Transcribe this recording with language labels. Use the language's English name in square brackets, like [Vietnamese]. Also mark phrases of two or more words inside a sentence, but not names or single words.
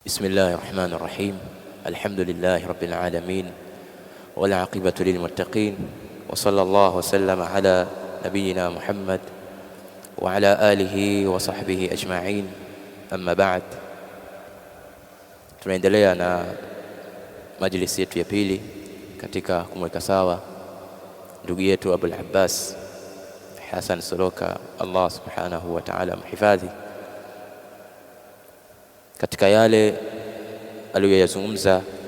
[Arabic] بسم الله الرحمن الرحيم. الحمد لله رب العالمين والعاقبة للمتقين، وصلى الله وسلم على نبينا محمد وعلى آله وصحبه أجمعين. أما بعد، [Swahili] tunaendelea na majlisi yetu ya pili katika kumweka sawa ndugu yetu Abul Abbas Hassan Soloka, Allah [Arabic] سبحانه وتعالى [Swahili] mhifadhi, katika yale aliyoyazungumza